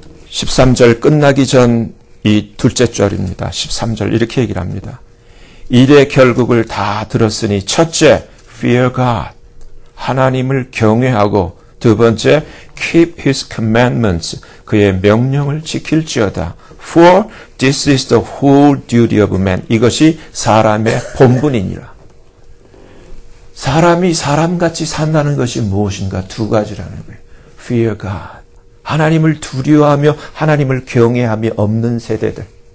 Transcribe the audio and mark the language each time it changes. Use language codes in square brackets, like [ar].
[ko] 13절 끝나기 전 이 둘째 절입니다. 13절 이렇게 얘기를 합니다. 일의 결국을 다 들었으니 첫째, [en] fear God. [ko] 하나님을 경외하고 두 번째, [en] keep his commandments. [ko] 그의 명령을 지킬지어다. [en] For this is the whole duty of man. [ko] 이것이 사람의 본분이니라. 사람이 사람같이 산다는 것이 무엇인가? 두 가지라는 거예요. [en] Fear God. [ko] 하나님을 두려워하며 하나님을 경외함이 없는 세대들.